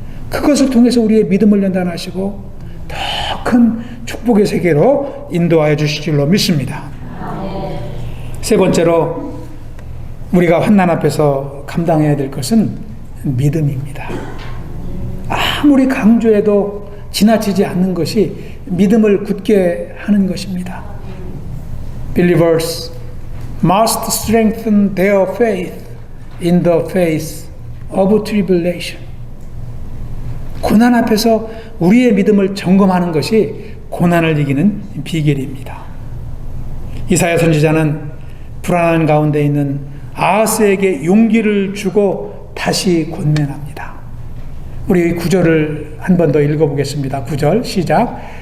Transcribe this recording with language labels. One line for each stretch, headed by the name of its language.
Korean: 그것을 통해서 우리의 믿음을 연단하시고 더 큰 축복의 세계로 인도하여 주실 줄로 믿습니다. 세 번째로 우리가 환난 앞에서 감당해야 될 것은 믿음입니다. 아무리 강조해도 지나치지 않는 것이 믿음을 굳게 하는 것입니다.
English: Believers must strengthen their faith in the face of tribulation.
Korean: 고난 앞에서 우리의 믿음을 점검하는 것이 고난을 이기는 비결입니다. 이사야 선지자는 불안한 가운데 있는 아하스에게 용기를 주고 다시 권면합니다. 우리 9절을 한 번 더 읽어보겠습니다. 9절 시작.